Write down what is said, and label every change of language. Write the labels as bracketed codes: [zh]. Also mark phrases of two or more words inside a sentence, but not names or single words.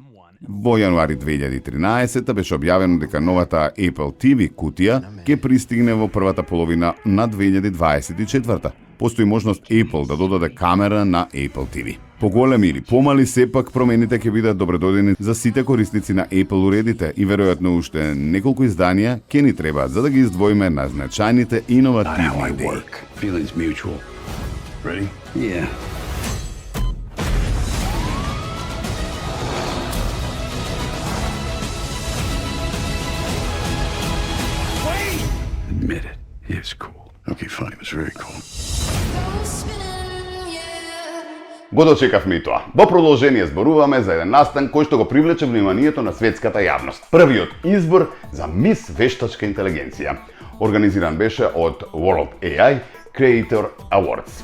[mk] Во јануари 2013 беше објавено дека новата Apple TV кутија ќе пристигне во првата половина на 2024. Постои можност Apple да додаде камера на Apple TV. Поголеми или помали, сепак промените ќе бидат добредодени за сите корисници на Apple уредите и веројатно уште неколку изданија ќе ни требаат за да ги издвоиме на значајните иновативни идеи. [en] Feelings mutual. Ready? Yeah. Admit it. It's cool. Okay, fine. It was very cool. [mk] Го дочекавме и тоа. Во продолжение зборуваме за еден настан кој што го привлече вниманието на светската јавност. Првиот избор за Мис вештачка интелигенција. Организиран беше од World AI Creator Awards.